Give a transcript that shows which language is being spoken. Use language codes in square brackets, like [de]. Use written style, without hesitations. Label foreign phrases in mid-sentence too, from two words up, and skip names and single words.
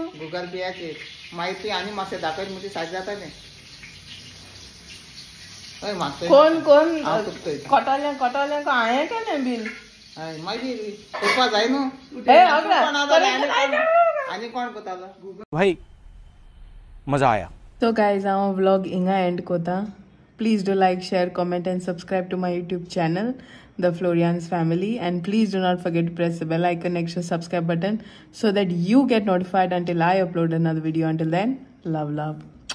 [kok] गुगल पेयाचेर मागीर ती आनी मातशें दाखयत म्हणजे सारकें जातालें हय मातशें कोण हांव तुका कटोलें का हांवें केलें बील हय मागीर करपा जाय न्हू हे आनी कोण करतालो [hi] भाई मजा आया [en] So guys, our vlog inga end kota. Please do like, share, comment and subscribe to my YouTube channel, The Florians Family. And please do not forget to press the bell icon next to the subscribe button so that you get notified until I upload another video. Until then, love.